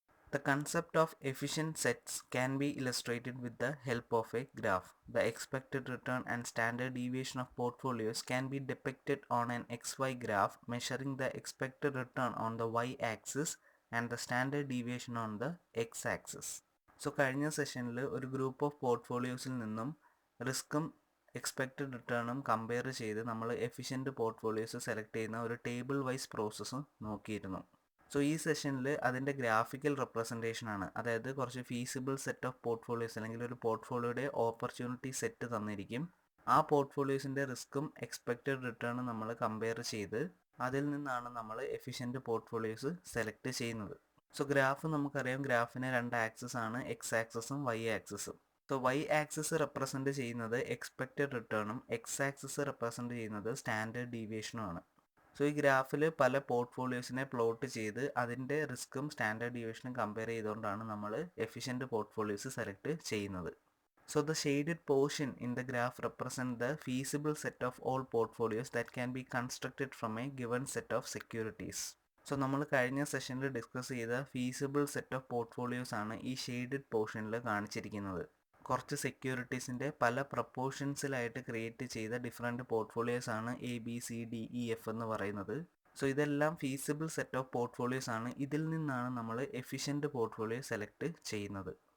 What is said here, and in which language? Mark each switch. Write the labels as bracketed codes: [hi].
[en] The concept of efficient sets can be illustrated with the help of a graph. The expected return and standard deviation of portfolios can be depicted on an XY graph measuring the expected return on the y-axis and the standard deviation on the x-axis. [ml] So കഴിഞ്ഞ സെഷനിൽ ഒരു group of പോർട്ട്ഫോളിയോസിൽ നിന്നും റിസ്ക്കും expected റിട്ടേണും compare ചെയ്ത് നമ്മൾ efficient portfolios select ചെയ്യുന്ന ഒരു table vice process നോക്കിയിരുന്നു. So ഈ സെഷനിൽ അതിൻ്റെ ഗ്രാഫിക്കൽ റെപ്രസെൻറ്റേഷൻ ആണ്, അതായത് കുറച്ച് ഫീസിബിൾ സെറ്റ് ഓഫ് പോർട്ട്ഫോളിയോസ് അല്ലെങ്കിൽ ഒരു പോർട്ട്ഫോളിയോയുടെ ഓപ്പർച്യൂണിറ്റി സെറ്റ് തന്നിരിക്കും. ആ പോർട്ട്ഫോളിയോസിൻ്റെ റിസ്ക്കും എക്സ്പെക്റ്റഡ് റിട്ടേണും നമ്മൾ കമ്പയർ ചെയ്ത് അതിൽ നിന്നാണ് നമ്മൾ എഫിഷ്യൻറ്റ് പോർട്ട്ഫോളിയോസ് സെലക്ട് ചെയ്യുന്നത്. സോ ഗ്രാഫ് നമുക്കറിയാം, ഗ്രാഫിന് രണ്ട് ആക്സിസ് ആണ്, എക്സ് ആക്സിസും വൈ ആക്സിസും. സോ വൈ ആക്സിസ് റെപ്രസെൻറ്റ് ചെയ്യുന്നത് എക്സ്പെക്റ്റഡ് റിട്ടേണും എക്സ് ആക്സിസ് റെപ്രസെൻറ്റ് ചെയ്യുന്നത് സ്റ്റാൻഡേർഡ് ഡീവിയേഷനും ആണ്. സോ ഈ ഗ്രാഫിൽ പല പോർട്ട്ഫോളിയോസിനെ പ്ലോട്ട് ചെയ്ത് അതിൻ്റെ റിസ്ക്കും സ്റ്റാൻഡേർഡ് ഡീവിയേഷനും കമ്പയർ ചെയ്തുകൊണ്ടാണ് നമ്മൾ എഫിഷ്യൻറ്റ് പോർട്ട്ഫോളിയോസ് സെലക്ട് ചെയ്യുന്നത്. [en] So the shaded portion in the graph represent the feasible set of all portfolios that can be constructed from a given set of securities. [ml] So നമ്മൾ കഴിഞ്ഞ സെഷനിൽ discuss ചെയ്ത feasible set of portfolios ആണ് ഈ shaded പോർഷനിൽ കാണിച്ചിരിക്കുന്നത്. കുറച്ച് സെക്യൂരിറ്റീസിൻ്റെ പല പ്രപ്പോർഷൻസിലായിട്ട് ക്രിയേറ്റ് ചെയ്ത ഡിഫറെൻറ്റ് പോർട്ട്ഫോളിയോസ് ആണ് ABCDEF എന്ന് പറയുന്നത്. സോ ഇതെല്ലാം ഫീസിബിൾ സെറ്റ് ഓഫ് പോർട്ട്ഫോളിയോസ് ആണ്. ഇതിൽ നിന്നാണ് നമ്മൾ എഫിഷ്യൻറ്റ് പോർട്ട്ഫോളിയോ സെലക്ട് ചെയ്യുന്നത്.